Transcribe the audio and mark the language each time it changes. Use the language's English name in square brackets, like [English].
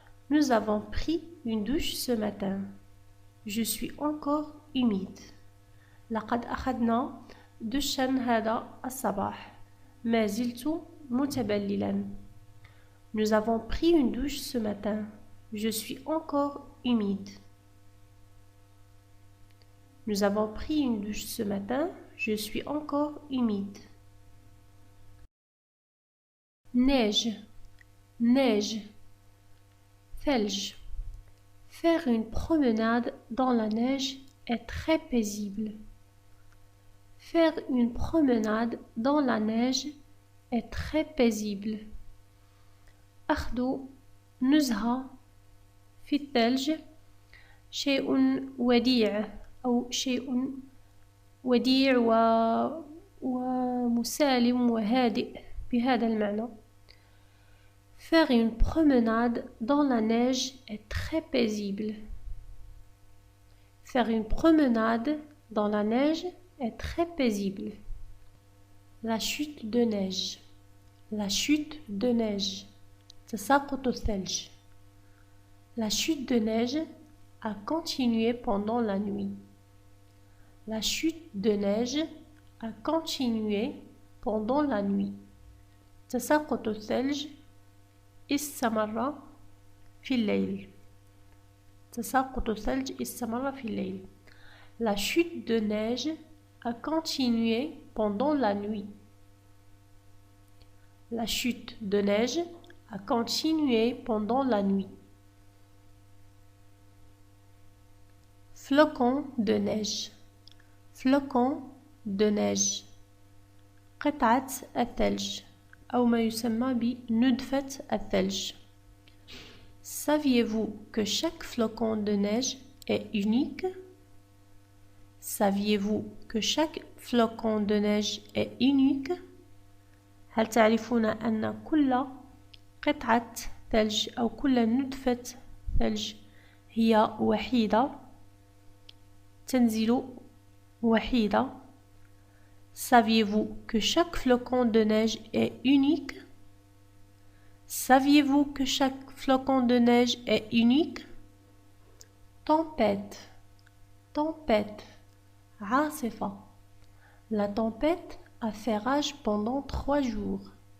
[French] Nous avons pris une douche ce matin. Je suis encore humide. [Arabic] لقد أخذنا دشا هذا الصباح. ما زلت متبللا. [French] Nous avons pris une douche ce matin. Je suis encore humide. Nous avons pris une douche ce matin. Je suis encore humide. Neige, neige. ثلج, Faire une promenade dans la neige est très paisible. Faire une promenade dans la neige est très paisible. [Arabic] أخذ نزهة في الثلج شيء وديع أو شيء وديع ومسالم وهادئ بهذا المعنى. [French] Faire une promenade dans la neige est très paisible. Faire une promenade dans la neige est très paisible. La chute de neige. La chute de neige. [Arabic] تساقط الثلج. [French] La chute de neige a continué pendant la nuit. La chute de neige a continué pendant la nuit. [Arabic] تساقط الثلج استمر في الليل. تساقط الثلج استمر في الليل. [French] La chute de neige a continué pendant la nuit. La chute de neige a continué pendant la nuit. Flocon de neige. Flocon de neige. [Arabic] قطعة الثلج أو ما يسمى بندفة الثلج. [French] Saviez-vous que chaque flocon de neige est unique? Saviez-vous que chaque flocon de neige est unique? [Arabic] هل تعرفون أن كل قطعة ثلج أو كل ندفة ثلج هي وحيدة تنزل وحيدة. [French] Saviez-vous que chaque flocon de neige est unique? Saviez-vous que chaque flocon de neige est unique? Tempête. Tempête. عاصفة. La tempête a fait rage pendant 3 jours.